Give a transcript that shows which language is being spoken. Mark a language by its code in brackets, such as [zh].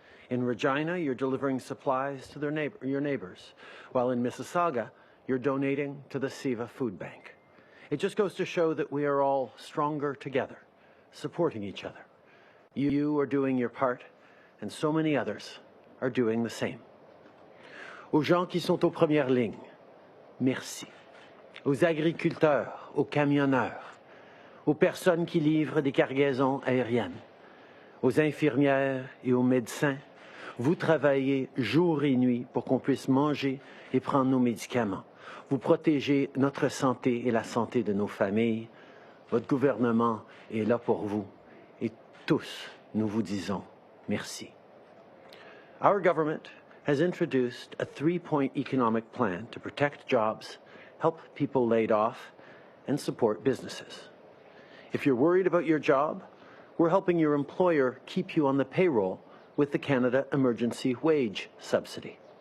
[en] In Regina, you're delivering supplies to your neighbours, while in Mississauga, you're donating to the Siva Food Bank. It just goes to show that we are all stronger together, supporting each other. You are doing your part, and so many others are doing the same. [fr] Aux gens qui sont aux premières lignes, merci. Aux agriculteurs, aux camionneurs, aux personnes qui livrent des cargaisons aériennes, aux infirmières et aux médecins, vous travaillez jour et nuit pour qu'on puisse manger et prendre nos médicaments. Vous protégez notre santé et la santé de nos familles. Votre gouvernement est là pour vous. Et tous, nous vous disons merci. [en] Our government has introduced a 3-point economic plan to protect jobs, help people laid off, and support businesses. If you're worried about your job, we're helping your employer keep you on the payroll with the Canada Emergency Wage Subsidy.